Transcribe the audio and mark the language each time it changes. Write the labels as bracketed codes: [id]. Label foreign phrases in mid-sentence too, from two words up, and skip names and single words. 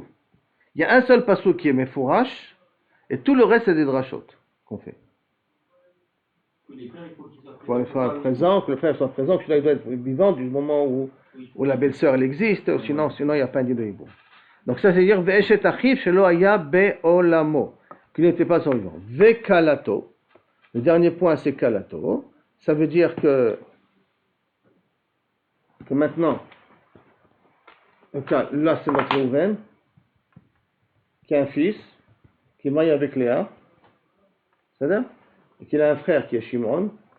[fr] Il y a un seul pasuk qui est mefourash, et tout le reste c'est des drashot qu'on fait. Les frères, il faut qu'ils soient Pour qu'il soit présent, que le frère soit présent, que celui-là doit être vivant du moment où la belle-sœur elle existe, sinon il n'y a pas un din de hibou. Donc ça c'est dire [he] ואשת אחיו שלא היה בעולמו, [fr] qu'il n'était pas son vivant. Ve'kalato, le dernier point c'est kalato. Ça veut dire que maintenant, là c'est notre Réhouven, qui a un fils, qui est marié avec Léa, c'est-à-dire, et qu'il a un frère qui est Shimon.